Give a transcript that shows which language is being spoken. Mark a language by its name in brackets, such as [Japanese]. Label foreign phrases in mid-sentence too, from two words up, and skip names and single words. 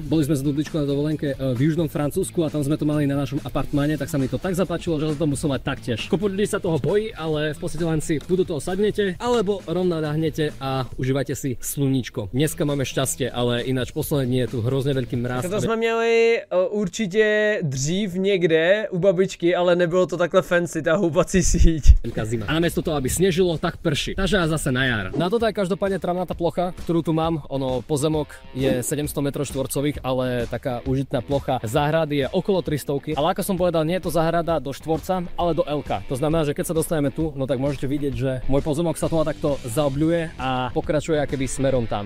[Slovak] Boli sme s Nudličkou na dovolenke v južnom Francúzsku a tam sme to mali na našom apartmáne, tak sa mi to tak zapáčilo, že sa to musel mať taktiež. Kopu ľudí sa toho bojí, ale v podstate len si buď do toho sadnete, alebo rovno nahnete a užívajte si sluníčko. Dneska máme šťastie, ale ináč posledné dni je tu hrozne veľký mráz. [Czech] To jsme měli určitě dřív někde u babičky, ale nebylo to takhle fancy, tá houpací síť. [Slovak] Veľká zima. A namiesto toho, aby snežilo, tak prší. Takže a zase na jar. Na toto je každopádne travnatá plocha, ktorú tu mám. Ono pozemok je 700 m2, ale taká užitná plocha záhrady je okolo 300. Ale ako som povedal, nie je to záhrada do štvorca, ale do L-ka. To znamená, že keď sa dostaneme tu, no tak môžete vidieť, že môj pozemok sa tu takto zaobľuje a pokračuje akoby smerom tam.